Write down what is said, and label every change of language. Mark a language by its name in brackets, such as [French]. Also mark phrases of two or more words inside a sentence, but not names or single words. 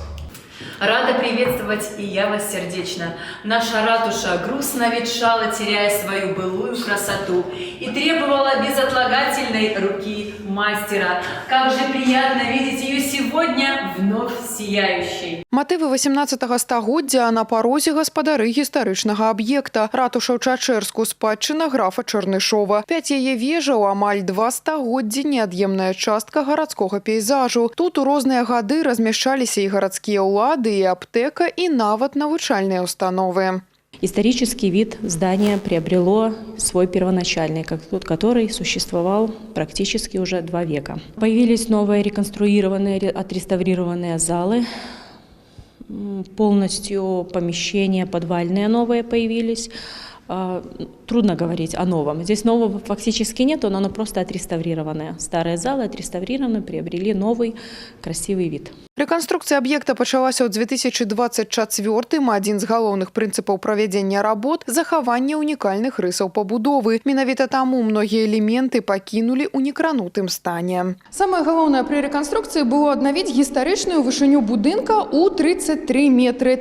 [Russian] Рада приветствовать и я вас сердечно. Наша ратуша грустно ветшала, теряя свою былую красоту, и требовала безотлагательной руки мастера. Как же приятно видеть ее сегодня вновь сияющей. [Belarusian] Матывы 18 стагоддзя на парозе гаспадары гістарычнага аб'екта. Ратуша ў Чачэрску спадчына графа Чарнышова. 5 яе вежаў, амаль 2 стагоддзі неад'емная частка гарадскога пейзажу. Тут у розныя гады размяшчаліся і гарадскія ўлады, и аптека, и нават навучальные установы. [Russian] Исторический вид здания приобрело свой первоначальный, который существовал практически уже 2 века. Появились новые реконструированные, отреставрированные залы, полностью помещения подвальные новые появились. Трудно говорить о новом. Здесь нового фактически нет, но оно просто отреставрированное. Старые залы отреставрированы, приобрели новый красивый вид. Реконструкция объекта [Belarusian] пачалася ў 2024-м. Адзін з галоўных прынцыпаў правядзення работ – захаванне унікальных рысаў пабудовы. Менавіта таму многія элементы пакінулі ў некранутым стане. Самае галоўнае пры рэканструкцыі было аднавіць гістарычную вышыню будынка ў 33 метры.